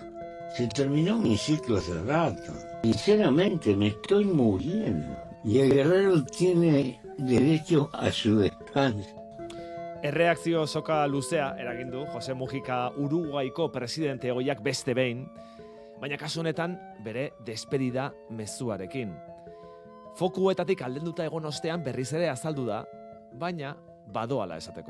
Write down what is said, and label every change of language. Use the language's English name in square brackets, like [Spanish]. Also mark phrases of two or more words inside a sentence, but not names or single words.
[Spanish] Se terminó mi ciclo hace rato. Sinceramente me estoy muriendo. Y el guerrero tiene derecho a su descanso. [Basque] Erreakzio soka luzea eragin du Jose Mujika Uruguaiko presidente ohiak beste behin, baina kasu honetan bere despedida mezuarekin. Fokuetatik aldenduta egon ostean berriz ere azaldu da, baina badoala esateko.